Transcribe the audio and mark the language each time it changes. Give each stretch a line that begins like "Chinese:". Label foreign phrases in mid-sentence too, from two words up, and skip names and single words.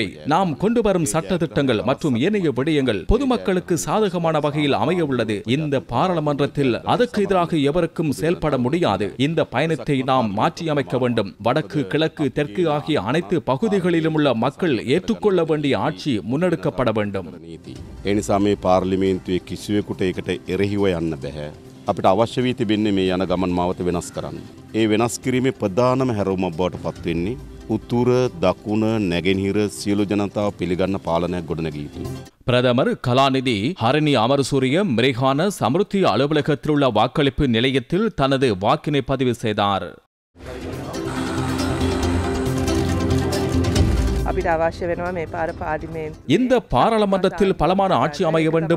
Tamil: நாம் கொண்டு வரும் சட்ட திட்டங்கள் மற்றும் ஏனைய விடயங்கள் பொதுமக்களுக்கு சாதகமான வகையில் அமைய உள்ளது. இந்த பாராளுமன்றத்தில் அதற்கு எதிராக எவருக்கும் செயல்பட முடியாது. இந்த பயணத்தை நாம் மாற்றியமைக்க வேண்டும். வடக்கு, கிழக்கு, தெற்கு ஆகிய அனைத்து பகுதிகளிலும் உள்ள மக்கள் ஏற்றுக்கொள்ள வேண்டிய ஆட்சி முன்னெடுக்கப்பட வேண்டும்.
Sinhala: එනිසා පාර්ලිමේන්තුවේ කිසිවෙකුට ඒකට එරෙහිව යන්න බැහැ. අපිට අවශ්‍ය වී තිබෙන්නේ මේ යන ගමන් මාවත වෙනස් කරන්න. ඒ වෙනස් කිරීමේ ප්‍රධානම හැරවුමක් බවට පත් වෙන්නේ උතුර, දකුණ, නැගෙනහිර සියලු ජනතාව පිළිගන්න පාලනයක් ගොඩනැගිය යුතුයි.
Tamil: பிரதமர் கலாநிதி ஹரணி அமரசூரிய மிரிகான சமிருத்தி அலுவலகத்தில் உள்ள வாக்களிப்பு நிலையத்தில் தனது வாக்கினை பதிவு செய்தார். இந்த பாராளுமன்றத்தில் பலமான ஆட்சி அமைய வேண்டும்.